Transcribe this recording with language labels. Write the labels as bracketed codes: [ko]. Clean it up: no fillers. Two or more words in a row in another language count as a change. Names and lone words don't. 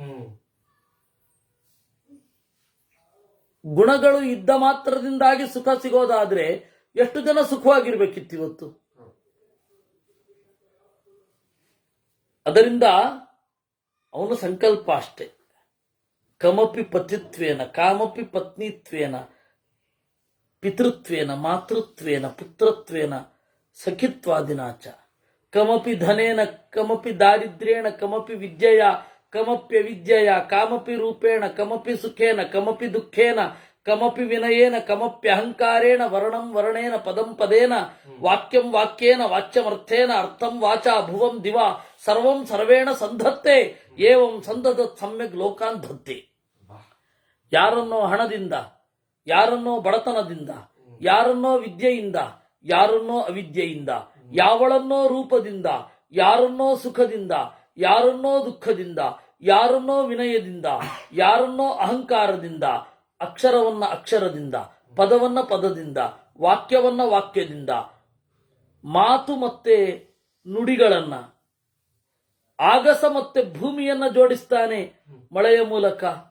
[kn] ಗುಣಗಳು ಇದ್ದ ಮಾತ್ರದಿಂದಾಗಿ ಸುಖ ಸಿಗೋದಾದ್ರೆ ಎಷ್ಟು ಜನ ಸುಖವಾಗಿರ್ಬೇಕಿತ್ತು ಇವತ್ತು. ಅದರಿಂದ ಅವನ ಸಂಕಲ್ಪ ಅಷ್ಟೆ. [sa] ಕಮಪಿ ಪತಿತ್ವೇನ ಕಾಮಪಿ ಪತ್ನಿತ್ವೇನ ಪಿತೃತ್ವೇನ ಮಾತೃತ್ವೇನ ಪುತ್ರತ್ವೇನ ಸಖಿತ್ವಾದಿನಾಚ ಕಮಪಿ ಧನೇನ ಕಮಪಿ ದಾರಿದ್ರ್ಯೇಣ ಕಮಪಿ ವಿದ್ಯೆಯ ಕಮಪ್ಯವಿದ್ಯೆಯ ಕಾಮಪಿ ರೂಪೇಣ ಕಮಪಿ ಸುಖೇನ ಕಮಪಿ ದುಃಖೇನ ಕಮಪಿ ವಿನಯೇನ ಕಮಪ್ಯಹಂಕಾರೇಣ ವರ್ಣಂ ವರ್ಣೇನ ಪದಂ ಪದೇನ ವಾಕ್ಯಂ ವಾಕ್ಯೇನ ವಾಚ್ಯಮರ್ಥೇನ ಅರ್ಥಂ ವಾಚಾ ಭುವಂ ದಿವಾ ಸರ್ವಂ ಸರ್ವೇಣ ಸಂಧತ್ತೆ ಏವಂ ಸಂದದತ್ ಸಮ್ಯಕ್ ಲೋಕಾನ್ ಧತ್ತೆ. [kn] ಯಾರನ್ನೋ ಹಣದಿಂದ, ಯಾರನ್ನೋ ಬಡತನದಿಂದ, ಯಾರನ್ನೋ ವಿದ್ಯೆಯಿಂದ, ಯಾರನ್ನೋ ಅವಿದ್ಯೆಯಿಂದ, ಯಾವಳನ್ನೋ ರೂಪದಿಂದ, ಯಾರನ್ನೋ ಸುಖದಿಂದ, ಯಾರನ್ನೋ ದುಃಖದಿಂದ, ಯಾರನ್ನೋ ವಿನಯದಿಂದ, ಯಾರನ್ನೋ ಅಹಂಕಾರದಿಂದ, ಅಕ್ಷರವನ್ನ ಅಕ್ಷರದಿಂದ, ಪದವನ್ನ ಪದದಿಂದ, ವಾಕ್ಯವನ್ನ ವಾಕ್ಯದಿಂದ, ಮಾತು ಮತ್ತೆ ನುಡಿಗಳನ್ನ, ಆಗಸ ಮತ್ತೆ ಭೂಮಿಯನ್ನ ಜೋಡಿಸ್ತಾನೆ ಮಳೆಯ ಮೂಲಕ.